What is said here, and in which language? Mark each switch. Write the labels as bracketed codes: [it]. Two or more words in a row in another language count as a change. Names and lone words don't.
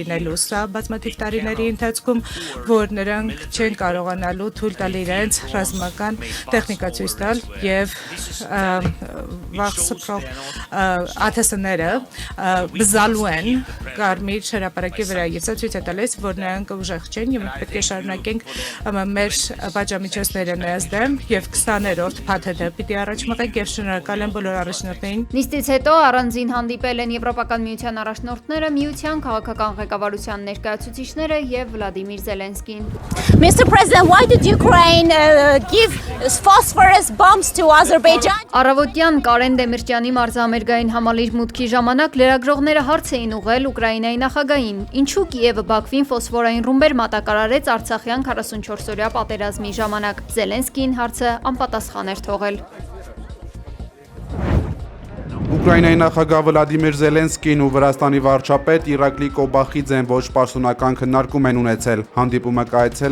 [hy] լինելու սա բազմաթիվ տարիների ընթացքում, որ նրանք չեն կարողանալու թույլ տալ իրենց ռազմական տեխնիկա ցույց տալ եւ վաղսփռող ԱԹՍ-ները բզալու են Կարմիր հրապարակի վրա եւ սա ցույց է տալիս, որ նրանք ուժեղ չեն եւ մենք պետք է շարունակենք մեր պատժամիջոցները նրանց դեմ եւ 20-րդ փաթեթը պիտի առաջ մղենք եւ շնորհակալ եմ բոլոր առաջնորդներին։ Նիստից հետո առանձին հանդիպել են Եվրոպական միության առաջնորդները, միության քաղաքական ղեկավարության ներկայացուցիչները եւ Վլադիմիր Զելենսկին։ [en] Mr. President, why did Ukraine give phosphorus bombs to Azerbaijan? [hy] Առավոտյան Կարեն Դեմիրճյանի մարզամերգային համալիր մուտքի ժամանակ լրագրողները հարց էին ուղղել Ուկրաինայի նախագահին, ինչու Կիևը Բաքվին ֆոսֆորային ռումբեր մատակարարեց Արցախյան 44-օրյա պատերազմի ժամանակ։ Զելենսկին հարցը անպատասխան էր թողել։ Ուկրաինայի նախագահ Վլադիմիր Զելենսկին ու Վրաստանի վարչապետ Իրակլի Կոբախիձեն ոչ պարսոնական քննարկում են ունեցել։ Հանդիպումը կայացել